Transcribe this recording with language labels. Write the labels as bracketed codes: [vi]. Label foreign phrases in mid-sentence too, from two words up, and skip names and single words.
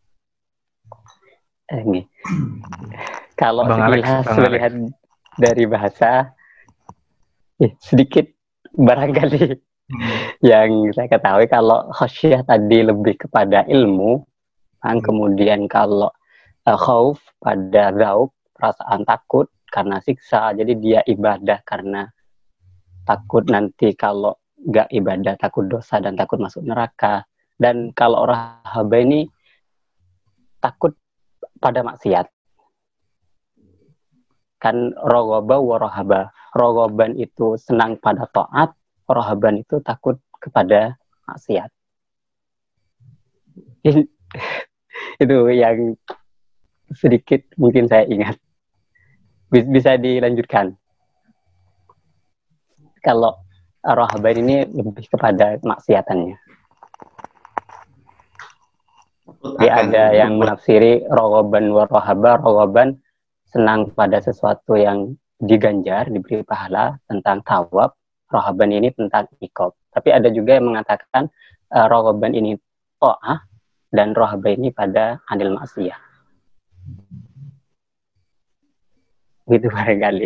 [id] Kalau melihat dari bahasa sedikit barangkali yang saya ketahui kalau khosyah tadi lebih kepada ilmu, kemudian kalau khauf pada raub, perasaan takut karena siksa, jadi dia ibadah karena takut nanti kalau nggak ibadah takut dosa dan takut masuk neraka. Dan kalau rahaba ini takut pada maksiat. [ar] Kan رغبا ورهبا. [id] Rogoban itu senang pada taat, rohaban itu takut kepada maksiat. Itu yang sedikit mungkin saya ingat. Bisa dilanjutkan. Kalau rohaban ini lebih kepada maksiatannya. Jadi ada yang menafsiri [ar] رغبا ورهبا, [id] rogoban senang pada sesuatu yang diganjar, diberi pahala, tentang thawab, rohaban ini tentang iqab. Tapi ada juga yang mengatakan rogoban ini ta'ah dan rohaban ini pada [ar] عن المعصية. [id] Gitu barangkali.